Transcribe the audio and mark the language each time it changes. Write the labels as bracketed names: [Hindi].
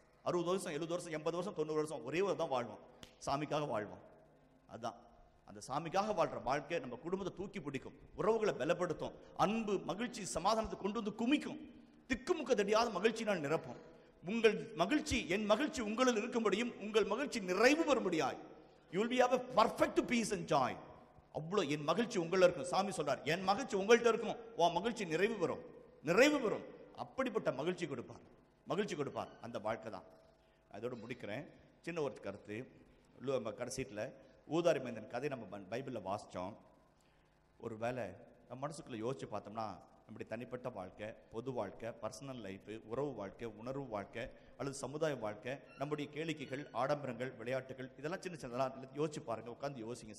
[Tamil] 60 வருஷம், 70 வருஷம், 80 வருஷம், 90 வருஷம் ஒரே ஒரு தான் வாழ்வோம். சாமிக்காக வாழ்வோம். அதுதான் அந்த சாமிக்காக வாழ்ற வாழ்க்கை நம்ம குடும்பத்தை தூக்கி பிடிக்கும், உறவுகளை பலப்படுத்தும், அன்பு, மகிழ்ச்சி, சமாதானத்தை கொண்டு வந்து குமிக்கும், திக்குமுக்க தெரியாத மகிழ்ச்சினால் நிரப்பும். உங்கள் மகிழ்ச்சி, என் மகிழ்ச்சி உங்களில் இருக்கும்படியும் உங்கள் மகிழ்ச்சி நிறைவு பெறும்படியாய். [English] You will be have a perfect peace and joy. [Tamil] அவ்வளோ என் மகிழ்ச்சி உங்களில் இருக்கும். சாமி சொல்றார், என் மகிழ்ச்சி உங்கள்கிட்ட இருக்கும், உன் மகிழ்ச்சி நிறைவு பெறும். அப்படிப்பட்ட மகிழ்ச்சி கொடுப்பார். அந்த வாழ்க்கை தான். அதோடு முடிக்கிறேன். சின்ன ஒரு கருத்து. கடைசீட்டில் ஊதாரி மைந்தன் கதை நம்ம பைபிளில் வாசித்தோம். ஒரு வேளை நம்ம மனசுக்குள்ளே யோசிச்சு பார்த்தோம்னா, நம்முடைய தனிப்பட்ட வாழ்க்கை, பொது வாழ்க்கை, [English] personal life, [Tamil] உறவு வாழ்க்கை, உணர்வு வாழ்க்கை அல்லது சமுதாய வாழ்க்கை, நம்முடைய கேளிக்கைகள், ஆடம்பரங்கள், விளையாட்டுகள், இதெல்லாம் சின்னதெல்லாம் யோசிச்சு பாருங்கள். உட்காந்து யோசிங்க.